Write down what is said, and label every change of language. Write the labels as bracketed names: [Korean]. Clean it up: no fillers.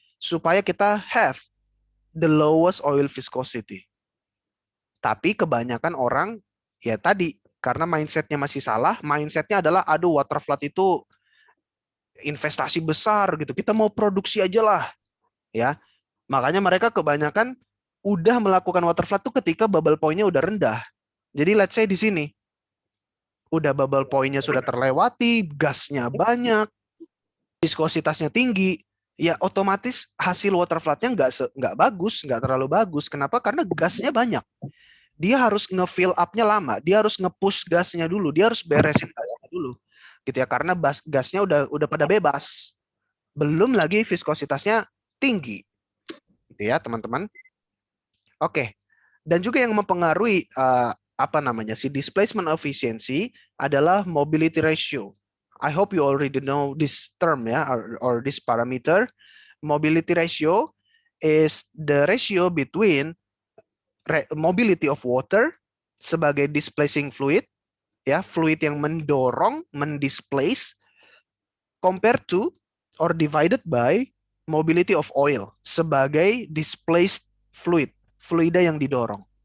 [Indonesian] Supaya kita [English] have the lowest oil viscosity. [Indonesian] Tapi kebanyakan orang, ya tadi, karena mindsetnya masih salah, mindsetnya adalah, aduh water flood itu investasi besar gitu, kita mau produksi aja lah. Ya, makanya mereka kebanyakan udah melakukan water flood tuh ketika bubble point-nya udah rendah. Jadi [English] let's say [Indonesian] di sini, udah bubble point-nya sudah terlewati, gasnya banyak, viskositasnya tinggi, ya otomatis hasil water flood-nya nggak bagus, nggak terlalu bagus. Kenapa? Karena gasnya banyak. Dia harus nge-fill up-nya lama, dia harus nge-push gasnya dulu, dia harus beresin gasnya dulu, gitu ya. Karena gasnya udah pada bebas, belum lagi viskositasnya tinggi, gitu ya teman-teman. Oke, dan juga yang mempengaruhi apa namanya si displacement efficiency adalah mobility ratio. [English] I hope you already know this term ya, or this parameter. Mobility ratio is the ratio between mobility of water [Indonesian] sebagai [English] displacing fluid, ya, [Indonesian] fluid yang mendorong, mendisplace, [English] compared to or divided by mobility of oil [Indonesian] sebagai [English] displaced fluid, [Indonesian] fluida yang didorong.